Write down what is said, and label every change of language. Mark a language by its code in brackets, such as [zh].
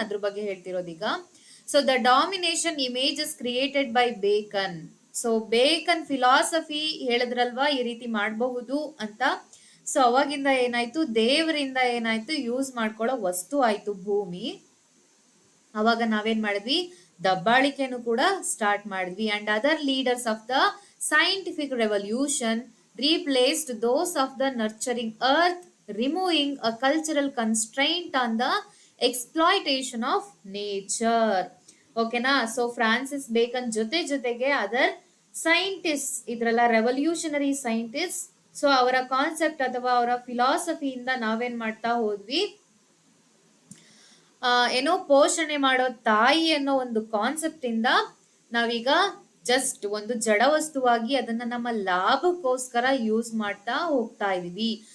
[kn] ಅದ್ರ ಬಗ್ಗೆ ಹೇಳ್ತಿರೋದೀಗ. [en] So the domination images created by Bacon. [kn] So beacon philosophy ಹೇಳಿದ್ರಲ್ವಾ ಈ ರೀತಿ ಮಾಡಬಹುದು ಅಂತ. ಸೊ ಅವಾಗಿಂದ ಏನಾಯ್ತು, ದೇವರಿಂದ ಏನಾಯ್ತು, ಯೂಸ್ ಮಾಡ್ಕೊಳ್ಳೋ ವಸ್ತು ಆಯ್ತು ಭೂಮಿ. ಅವಾಗ ನಾವೇನ್ ಮಾಡಿದ್ವಿ, ದಬ್ಬಾಳಿಕೆನು ಕೂಡ ಸ್ಟಾರ್ಟ್ ಮಾಡಿದ್ವಿ. [en] And other leaders of the scientific revolution replaced those of the nurturing earth, removing a cultural constraint on the exploitation of nature. ಓಕೆನಾ? [kn] ಸೊ ಫ್ರಾನ್ಸಿಸ್ ಬೇಕನ್ ಜೊತೆಗೆ ಅದರ್ ಸೈಂಟಿಸ್ಟ್ ಇದ್ರಲ್ಲ, ರೆವಲ್ಯೂಷನರಿ ಸೈಂಟಿಸ್ಟ್. ಸೊ ಅವರ ಕಾನ್ಸೆಪ್ಟ್ ಅಥವಾ ಅವರ ಫಿಲಾಸಫಿಯಿಂದ ನಾವೇನ್ ಮಾಡ್ತಾ ಹೋದ್ವಿ, ಏನೋ ಪೋಷಣೆ ಮಾಡೋ ತಾಯಿ ಅನ್ನೋ ಒಂದು ಕಾನ್ಸೆಪ್ಟ್ ಇಂದ ನಾವೀಗ ಜಸ್ಟ್ ಒಂದು ಜಡ ವಸ್ತುವಾಗಿ ಅದನ್ನ ನಮ್ಮ ಲಾಭಕ್ಕೋಸ್ಕರ ಯೂಸ್ ಮಾಡ್ತಾ ಹೋಗ್ತಾ ಇದೀವಿ.